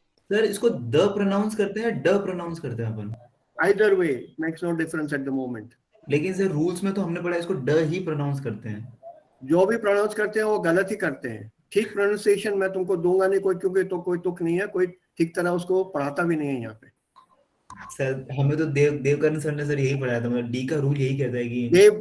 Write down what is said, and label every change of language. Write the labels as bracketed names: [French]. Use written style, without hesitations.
[Hindi] Sir इसको the pronounce करते हैं ड प्रोनाउंस करते हैं अपन [English] Either way, makes no difference at the moment. [Hindi] लेकिन सर रूल्स में तो हमने पढ़ा है इसको ड ही प्रोनाउंस करते हैं जो भी प्रोनाउंस करते हैं वो गलत ही करते हैं. ठीक प्रोनाउंसिएशन मैं तुमको दूंगा नहीं कोई, क्योंकि तो कोई तुक नहीं है, कोई ठीक तरह उसको पढ़ाता भी नहीं है यहाँ पे. सर हमें तो देवकर्ण सर ने सर यही पढ़ाया था मतलब डी का रूल यही कहता है कि